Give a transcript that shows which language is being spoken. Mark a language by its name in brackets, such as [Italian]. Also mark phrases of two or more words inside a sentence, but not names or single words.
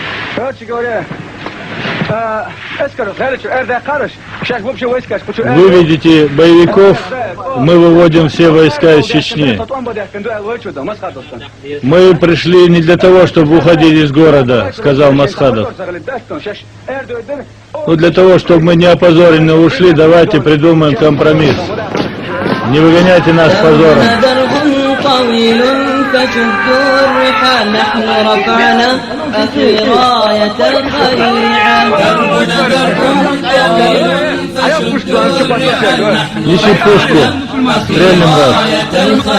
[Russian] Выведите боевиков, мы выводим все войска из Чечни. Мы пришли не для того, чтобы уходить из города, сказал Масхадов. Но для того, чтобы мы не опозоренно ушли, давайте придумаем компромисс. Не выгоняйте нас позором. [Arabic] فشدوا الرحال نحن رفعنا أخي راية الخليعة دربنا درب طويل فشدوا الرحال [Russian] Неси пушку, стрельнем вас.